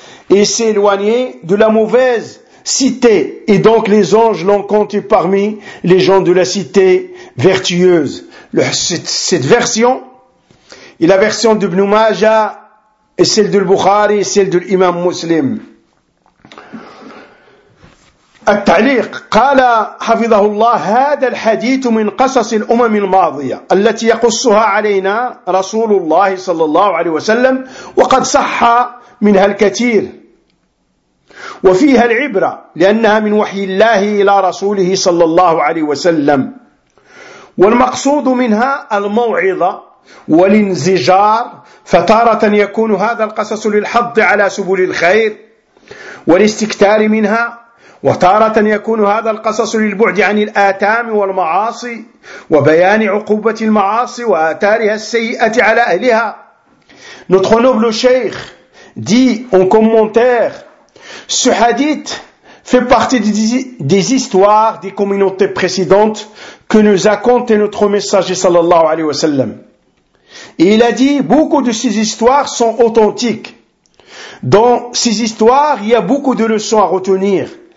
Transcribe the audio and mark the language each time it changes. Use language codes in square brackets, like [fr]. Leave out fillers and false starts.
[fr] Il s'est éloigné de la mauvaise cité. Et donc, les anges l'ont compté parmi les gens de la cité vertueuse. Cette version est la version d'Ibn Majah et celle de Bukhari et celle de l'imam Muslim. [ar] التعليق قال حفظه الله هذا الحديث من قصص الأمم الماضية التي يقصها علينا رسول الله صلى الله عليه وسلم وقد صح منها الكثير وفيها العبرة لأنها من وحي الله إلى رسوله صلى الله عليه وسلم والمقصود منها الموعظة والانزجار فتارة يكون هذا القصص للحض على سبل الخير والاستكثار منها وتارة يكون هذا القصص للبعد عن الآثام والمعاصي وبيان عقوبة المعاصي وآثارها السيئة على أهلها. [fr] Notre noble cheikh dit en commentaire, ce hadith fait partie des histoires des communautés précédentes que nous a conté notre messager [ar] sallallahu alayhi wa sallam. [fr] Et il a dit, beaucoup de ces histoires sont authentiques. Dans ces histoires, il y a beaucoup de leçons à retenir.